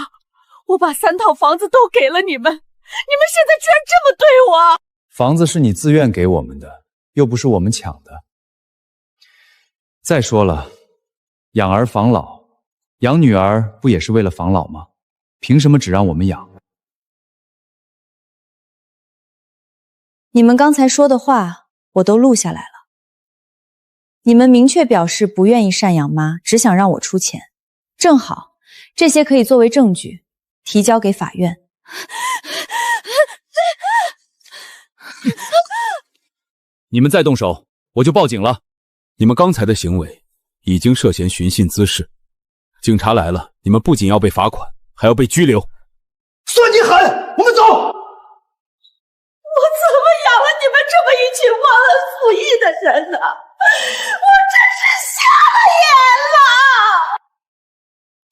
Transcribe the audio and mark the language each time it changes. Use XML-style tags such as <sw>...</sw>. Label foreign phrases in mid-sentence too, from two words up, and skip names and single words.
<zh>我把3套房子都給了你們，你們現在居然這麼對我！房子是你自願給我們的，又不是我們搶的。再說了，養兒防老，養女兒不也是為了防老嗎？憑什麼只讓我們養？你們剛才說的話我都錄下來了。你們明確表示不願意贍養媽，只想讓我出錢。正好，這些可以作為證據，提交給法院。你們再動手，我就報警了。你們剛才的行為已經涉嫌尋釁滋事，警察來了，你們不僅要被罰款，還要被拘留。算你狠，我們走。我怎麼養了你們這麼一群忘恩負義的人呢？我真是瞎了眼了。</zh>